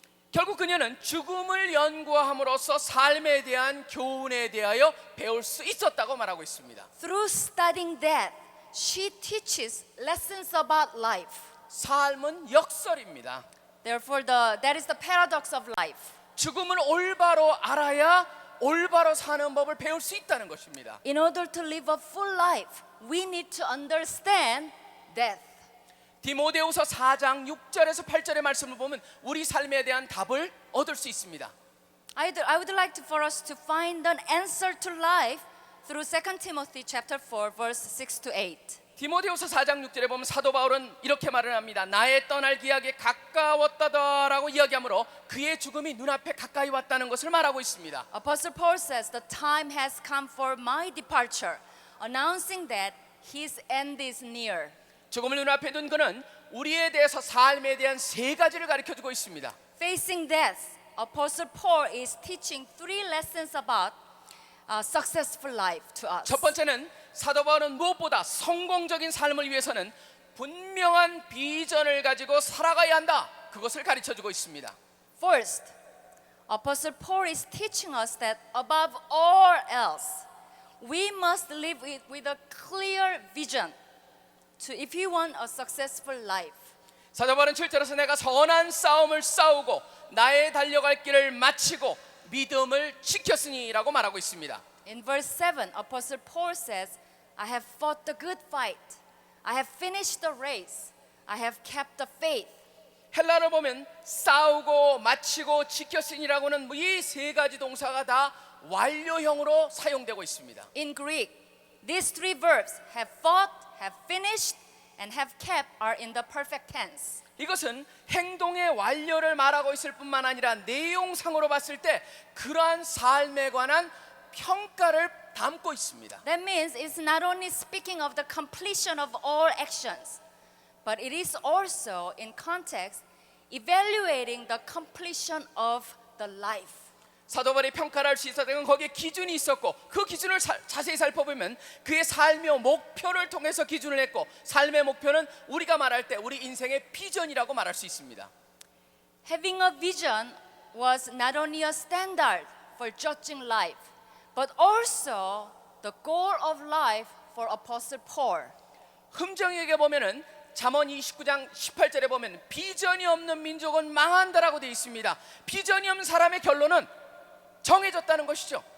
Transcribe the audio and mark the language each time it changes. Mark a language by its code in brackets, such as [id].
[ko] 결국 그녀는 죽음을 연구함으로써 삶에 대한 교훈에 대하여 배울 수 있었다고 말하고 있습니다. [en] Through studying death, she teaches lessons about life. [ko] 삶은 역설입니다. [en] Therefore, that is the paradox of life. [ko] 죽음을 올바로 알아야 올바로 사는 법을 배울 수 있다는 것입니다. [en] In order to live a full life, we need to understand death. [ko] 디모데후서 4장 6절에서 8절의 말씀을 보면 우리 삶에 대한 답을 얻을 수 있습니다. [en] I would like for us to find an answer to life through 2 Timothy chapter 4 verse 6 to 8. [ko] 디모데후서 4장 6절에 보면 사도 바울은 이렇게 말을 합니다. 나의 떠날 기약이 가까웠다라고 이야기하므로 그의 죽음이 눈앞에 가까이 왔다는 것을 말하고 있습니다. [en] Apostle Paul says, "The time has come for my departure, announcing that his end is near." [ko] 죽음을 눈앞에 둔 그는 우리에 대해서 삶에 대한 세 가지를 가르쳐주고 있습니다. [en] Facing death, Apostle Paul is teaching three lessons about successful life to us. [ko] 첫 번째는 사도 바울은 무엇보다 성공적인 삶을 위해서는 분명한 비전을 가지고 살아가야 한다. 그것을 가르쳐주고 있습니다. [en] First, Apostle Paul is teaching us that above all else, we must live with a clear vision if you want a successful life. [ko] 사도 바울은 7절에서 내가 선한 싸움을 싸우고 나의 달려갈 길을 마치고 믿음을 지켰으니라고 말하고 있습니다. [en] In verse 7, Apostle Paul says, I have fought the good fight. I have finished the race. I have kept the faith. [ko] 헬라어를 보면 싸우고 마치고 지켰으니라고는 이 세 가지 동사가 다 완료형으로 사용되고 있습니다. [en] In Greek, these three verbs, have fought, have finished, and have kept, are in the perfect tense. [ko] 이것은 행동의 완료를 말하고 있을 뿐만 아니라 내용상으로 봤을 때 그러한 삶에 관한 평가를 담고 있습니다. [en] That means it's not only speaking of the completion of all actions, but it is also in context evaluating the completion of the life. [ko] 사도 바울이 평가를 할 수 있었던 건 거기에 기준이 있었고 그 기준을 자세히 살펴보면 그의 삶의 목표를 통해서 기준을 했고 삶의 목표는 우리가 말할 때 우리 인생의 비전이라고 말할 수 있습니다. [en] Having a vision was not only a standard for judging life, but also the goal of life for Apostle Paul. [ko] 흠정에게 보면은 잠언 29장 18절에 보면 비전이 없는 민족은 망한다라고 되어 있습니다. 비전이 없는 사람의 결론은 정해졌다는 것이죠.